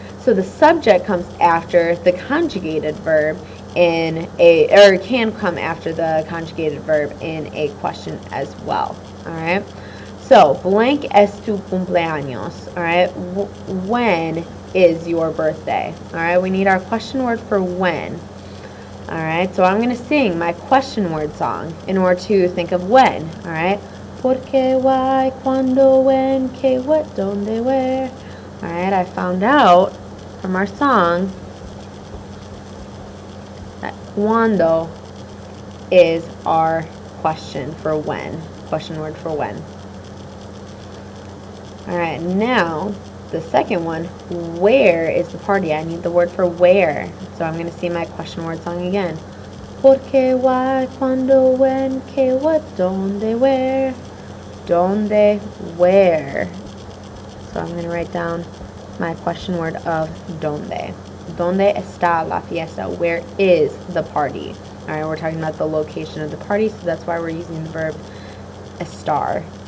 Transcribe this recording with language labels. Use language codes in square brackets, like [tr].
[en] So the subject comes after the conjugated verb in a, or can come after the conjugated verb in a question as well, all right? So, blank [es] es tu cumpleaños, [en] all right? When is your birthday? All right, we need our question word for when. All right, so I'm going to sing my question word song in order to think of when, all right? [es] Por qué, [en] why, [es] cuándo, [en] when, [es] qué, [en] what, [es] dónde, [en] where. All right, I found out from our song that cuándo is our question for when, question word for when. All right, now the second one, where is the party? I need the word for where. So I'm going to sing my question word song again. [es] Por qué, [en] why, [es] cuándo, [en] when, [es] qué, [en] what, [es] dónde, [en] where. Dónde, where. So I'm going to write down my question word of dónde. [es] ¿Dónde está la fiesta? [en] Where is the party? All right, we're talking about the location of the party, so that's why we're using the verb estar.